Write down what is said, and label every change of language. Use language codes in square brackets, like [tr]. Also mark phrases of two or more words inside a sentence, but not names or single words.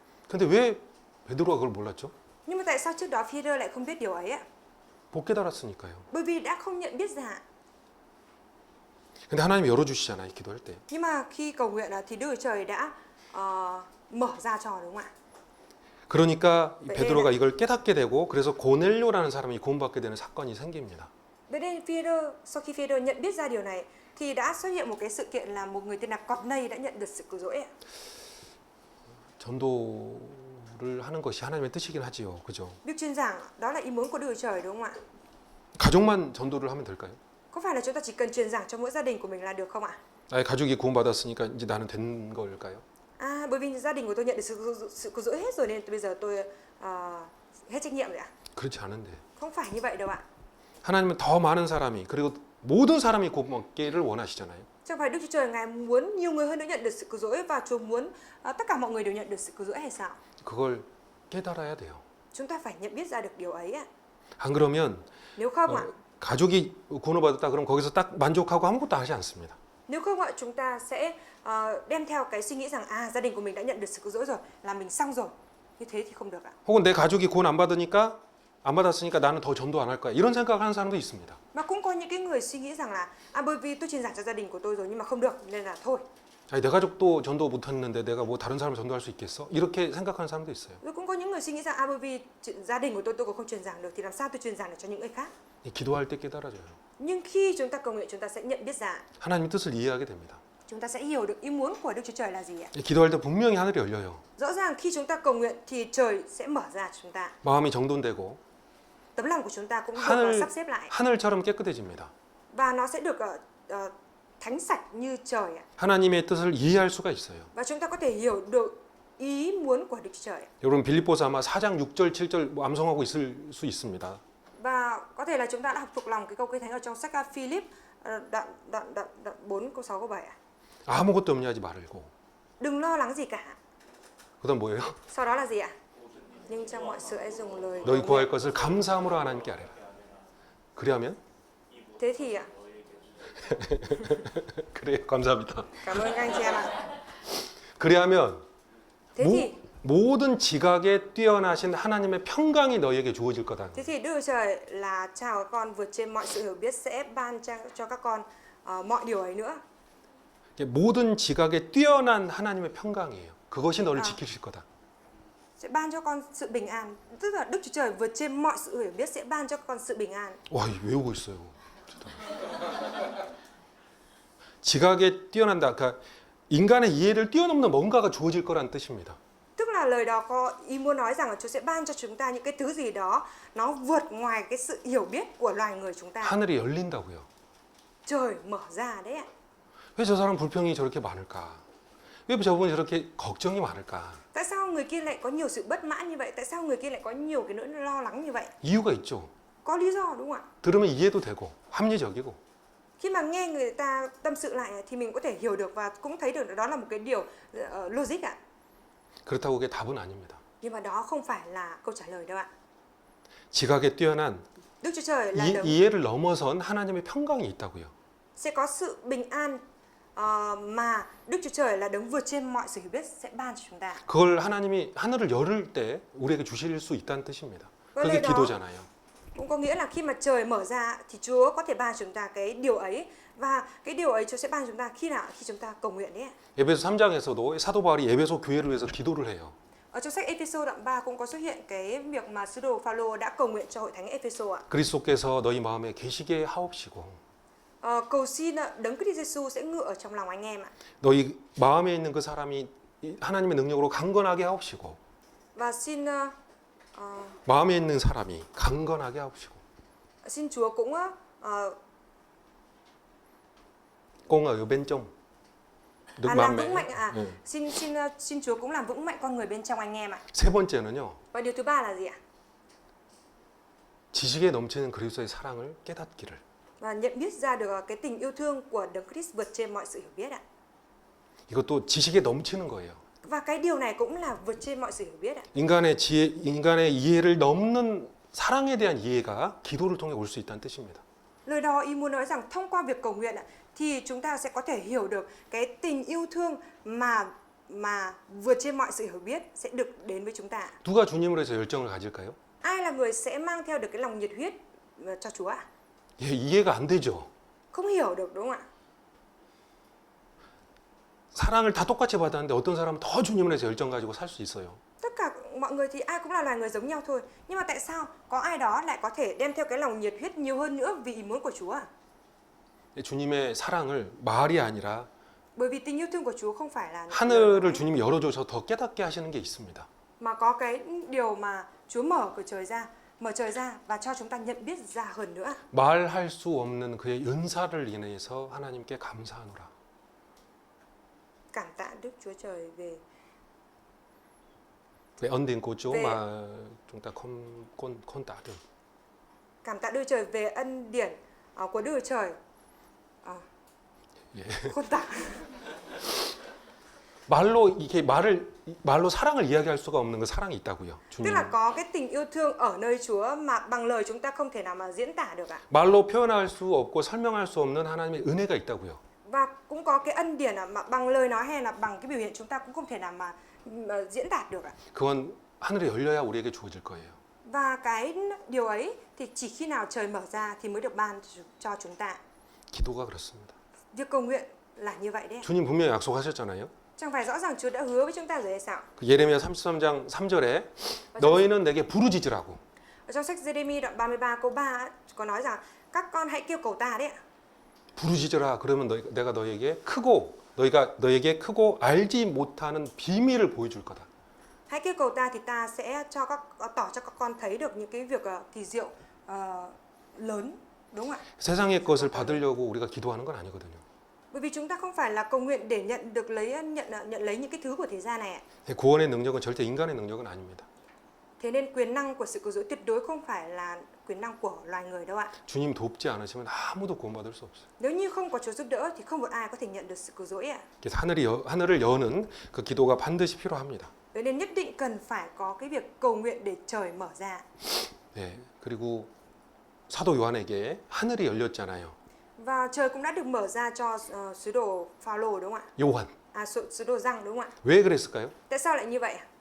[ko] 근데 왜 베드로가 그걸 몰랐죠? [vi] Nhưng mà tại sao trước đó Phi-e-rơ lại không biết điều ấy ạ? [ko] 못 깨달았으니까요. [vi] Bởi vì đã không nhận biết ra. [ko] 근데 하나님이 열어주시잖아요, 기도할 때. [vi] Nhưng mà khi cầu nguyện thì Đức Chúa Trời đã mở ra cho đúng không ạ? [ko] 그러니까 베드로가 이걸 깨닫게 되고 그래서 고넬료라는 사람이 구원받게 되는 사건이 생깁니다. [vi] Vậy nên Phi-e-rơ sau khi Phi-e-rơ nhận biết ra điều này thì đã xuất hiện một cái sự kiện là một người tên là Cornei đã nhận được sự cứu rỗi. [ko] 전도를 하는 것이 하나님의 뜻이긴 하지요. 그죠? [vi] Việc truyền giảng đó là ý muốn của Đức Chúa Trời đúng không ạ? [ko] 가족만 전도를 하면 될까요? [vi] Có phải là chúng ta chỉ cần truyền giảng cho mỗi gia đình của mình là được không ạ? [ko] 나의 가족이 구원받았으니까 이제 나는 된 걸까요? [vi] À, bởi vì gia đình của tôi nhận được sự cứu rỗi hết rồi nên bây giờ tôi hết trách nhiệm rồi ạ? [ko] 그렇지 않은데. [vi] Không phải như vậy đâu ạ. [ko] 하나님은 더 많은 사람이 그리고 모든 사람이 구원받기를 원하시잖아요. [vi] Chẳng phải Đức Chúa Trời Ngài muốn nhiều người hơn nữa nhận được sự cứu rỗi và Chúa muốn tất cả mọi người đều nhận được sự cứu rỗi hay sao? [ko] 그걸 깨달아야 돼요. [vi] Chúng ta phải nhận biết ra được điều ấy ạ. [ko] 안 그러면 [vi] Nếu không ạ, [ko] 가족이 구원을 받았다 그럼 거기서 딱 만족하고 아무것도 하지 않습니다. [vi] nếu không ạ, chúng ta sẽ đem theo cái suy nghĩ rằng gia đình của mình đã nhận được sự cứu rỗi rồi, là mình xong rồi. Như thế thì không được ạ. [ko] 혹은 내 가족이 구원 안 받았으니까 나는 더 전도 안 할 거야. 이런 생각을 하는 사람도 있습니다. [vi] Mà cũng có những cái người suy nghĩ rằng là bởi vì tôi truyền giảng cho gia đình của tôi rồi nhưng mà không được nên là thôi. [ko] 아니, 내 가족도 전도 못 했는데 내가 뭐 다른 사람을 전도할 수 있겠어? 이렇게 생각하는 사람도 있어요. [vi] Rồi cũng có những người suy nghĩ rằng bởi vì gia đình của tôi còn không truyền giảng được thì làm sao tôi truyền giảng được cho những người khác. [ko] 기도할 때 깨달아져요. [vi] Nhưng khi chúng ta cầu nguyện chúng ta sẽ nhận biết ra. [ko] 하나님의 뜻을 이해하게 됩니다. [vi] Chúng ta sẽ hiểu được ý muốn của Đức Chúa Trời là gì ạ? [ko] 기도할 때 분명히 하늘이 열려요. [vi] Rõ ràng khi chúng ta cầu nguyện thì trời sẽ mở ra cho chúng ta. [ko] 마음이 정돈되고 [vi] Tấm lòng của chúng ta cũng được sắp xếp lại. [ko] 하늘처럼 깨끗해집니다. [vi] Và nó sẽ được thánh sạch như trời ạ. [ko] 하나님의 뜻을 이해할 수가 있어요. [vi] Và chúng ta có thể hiểu được ý muốn của Đức Chúa Trời. [ko] 여러분 빌립보서 아마 4장 6절 7절 뭐 암송하고 있을 수 있습니다. [vi] Và có thể là chúng ta đã học thuộc lòng cái câu kinh thánh ở trong sách Philip đoạn 4 câu 6 câu 7 ạ. [ko] 아무것도 염려하지 말고. [vi] Đừng lo lắng gì cả. [ko] 그다음 뭐예요? [vi] Sau đó là gì ạ? Nhưng trong mọi sự hãy dùng lời [ko] 너희 구할 것을 감사함으로 하나님께 아뢰라. 그리하면 [vi] Thế thì ạ. [ko] 그래요. 감사합니다. [vi] Cảm ơn các anh chị em ạ. [ko] 그리하면 [vi] Thế thì [ko] 모든 지각에 뛰어나신 하나님의 평강이 너희에게 주어질 거다. [vi] Thế thì Đức Chúa Trời là chào các con vượt trên mọi sự hiểu biết sẽ ban cho các con mọi điều ấy nữa. [ko] 모든 지각에 뛰어난 하나님의 평강이에요. 그것이 너를 지키실 거다. [vi] Sẽ ban cho con sự bình an. Tức là Đức Chúa Trời vượt trên mọi sự hiểu biết sẽ ban cho con sự bình an. [ko] 와, 외우고 있어요. 지각에 뛰어난다. 그러니까 인간의 이해를 뛰어넘는 뭔가가 주어질 거란 뜻입니다. [vi] Tức là lời đó có ý muốn nói rằng là Chúa sẽ ban cho chúng ta những cái thứ gì đó nó vượt ngoài cái sự hiểu biết của loài người chúng ta. [ko] 하늘이 열린다고요. [vi] Trời mở ra đấy ạ. [ko] 왜 저 사람 불평이 저렇게 많을까? 왜 저분이 저렇게 걱정이 많을까? [vi] Tại sao người kia lại có nhiều sự bất mãn như vậy? Tại sao người kia lại có nhiều cái nỗi lo lắng như vậy? [ko] 이유가 있죠. [vi] Có lý do đúng không ạ? [ko] 들으면 이해도 되고 합리적이고. [vi] Khi mà nghe người ta tâm sự lại thì mình có thể hiểu được và cũng thấy được đó là một cái điều logic ạ. [ko] 그렇다고 그게 답은 아닙니다. [vi] Nhưng mà đó không phải là câu trả lời đâu ạ. [ko] 지각에 뛰어난 [vi] Đức Chúa Trời là đấng [ko] 이해를 넘어선 하나님의 평강이 있다고요. [vi] sẽ có sự bình an mà Đức Chúa Trời là đấng vượt trên mọi sự hiểu biết sẽ ban cho chúng ta. [ko] 그걸 하나님이 하늘을 열을 때 우리에게 주실 수 있다는 뜻입니다. 그게 기도잖아요. [vi] Cũng có nghĩa là khi mà trời mở ra thì Chúa có thể ban cho chúng ta cái điều ấy và cái điều ấy Chúa sẽ ban cho chúng ta khi nào? Khi chúng ta cầu nguyện đấy. [ko] 에베소 3장에서도 사도 바울이 에베소 교회를 위해서 기도를 해요. [vi] Ở trong sách Ephesos đoạn 3 cũng có xuất hiện cái việc mà sứ đồ Phaolô đã cầu nguyện cho hội thánh Ephesos ạ. [ko] 그리스도께서 너희 마음에 계시게 하옵시고 [vi] Cầu xin đấng Christ Jesus sẽ ngự ở trong lòng anh em ạ. [ko] 너희 마음에 있는 그 사람이 하나님의 능력으로 강건하게 하옵시고 [vi] Và xin [ko] 마음에 있는 사람이 강건하게 하옵시고 [vi] xin Chúa cũng 꽁 ở bên trong được làm mạnh vững mạnh mẽ. xin Chúa cũng làm vững mạnh con người bên trong anh em ạ. [ko] 세 번째는요. [vi] Và điều thứ ba là gì ạ? [ko] 지식에 넘치는 그리스도의 사랑을 깨닫기를. [vi] Và nhận biết ra được cái tình yêu thương của Đấng Christ vượt trên mọi sự hiểu biết ạ. [ko] 이것도 지식에 넘치는 거예요. [vi] Và cái điều này cũng là vượt trên mọi sự hiểu biết ạ. [ko] 인간의 지혜, 인간의 이해를 넘는 사랑에 대한 이해가 기도를 통해 올 수 있다는 뜻입니다. [vi] Lời đó ý muốn nói rằng thông qua việc cầu nguyện ạ, thì chúng ta sẽ có thể hiểu được cái tình yêu thương mà vượt trên mọi sự hiểu biết sẽ được đến với chúng ta. [ko] 누가 주님을 해서 열정을 가질까요? [vi] Ai là người sẽ mang theo được cái lòng nhiệt huyết cho Chúa ạ? [ko] 예, 이해가 안 되죠. [vi] Không hiểu được đúng không ạ? [ko] 사랑을 다 똑같이 받았는데 어떤 사람은 더 주님을 해서 열정 가지고 살 수 있어요. [vi] Tất cả mọi người thì ai cũng là loài người giống nhau thôi. Nhưng mà tại sao có ai đó lại có thể đem theo cái lòng nhiệt huyết nhiều hơn nữa vì ý muốn của Chúa ạ? [ko] 주님의 사랑을 말이 아니라 [vi] Bởi vì tình yêu thương của Chúa không phải là [ko] 하늘을 주님이 열어줘서 더 깨닫게 하시는 게 있습니다. [vi] mà có cái điều mà Chúa mở trời ra và cho chúng ta nhận biết ra hơn nữa. [ko] 말할 수 없는 그의 은사를 인해서 하나님께 감사하노라. [vi] Cảm tạ Đức Chúa Trời về Về ân điển của Chúa Về- mà chúng ta không tả được. cảm tạ Đức Trời về ân điển của Đức Trời. [ko] 예. [vi] Khôn tả. [ko] 말로 사랑을 이야기할 수가 없는 그 사랑이 있다고요. [vi] Tức [ko] 주님. [vi] là có cái tình yêu thương ở nơi Chúa mà bằng lời chúng ta không thể nào mà diễn tả được ạ. [ko] 말로 표현할 수 없고 설명할 수 없는 하나님의 은혜가 있다고요. [vi] Và cũng có cái ân điển mà bằng lời nói hay là bằng cái biểu hiện chúng ta cũng không thể nào mà diễn đạt được ạ. [ko] 그건 하늘이 열려야 우리에게 주어질 거예요. [vi] Và cái điều ấy thì chỉ khi nào trời mở ra thì mới được ban cho chúng ta. [ko] 기도가 그렇습니다. [vi] Việc cầu nguyện là như vậy đấy. [ko] 주님 분명히 약속하셨잖아요. [vi] Chẳng phải rõ ràng Chúa đã hứa với chúng ta rồi hay sao? [ko] 그 예레미야 33장 3절에 너희는 내게 부르짖으라고. [vi] Ở trong sách Giê-rê-mi đoạn 33 câu 3 có nói rằng các con hãy kêu cầu ta đấy ạ. [ko] 부르짖으라. 그러면 내가 너에게 크고 알지 못하는 비밀을 보여줄 거다. [vi] Hãy kêu cầu ta thì ta sẽ tỏ cho các con thấy được những cái việc kỳ diệu lớn, đúng không ạ? [ko] 세상의 것을 받으려고 우리가 기도하는 건 아니거든요. [vi] Bởi vì chúng ta không phải là cầu nguyện để nhận lấy những cái thứ của thế gian này ạ. [ko] 구원의 능력은 절대 인간의 능력은 아닙니다. [vi] Thế nên quyền năng của sự cứu rỗi tuyệt đối không phải là quyền năng của loài người đâu ạ. [ko] 주님 돕지 않으시면 아무도 구원받을 수 없어요. [vi] Nếu như không có Chúa giúp đỡ thì không một ai có thể nhận được sự cứu rỗi ạ. [ko] 그래서 하늘을 여는 그 기도가 반드시 필요합니다. [vi] Vậy nên nhất định cần phải có cái việc cầu nguyện để trời mở ra. [ko] 네, 그리고 사도 요한에게 하늘이 열렸잖아요. [vi] Và trời cũng đã được mở ra cho sứ đồ Phao-lô đúng không ạ? [ko] 요한. [vi] Sứ đồ Giăng đúng không ạ? 왜 그랬을까요? Tại sao lại như vậy ạ?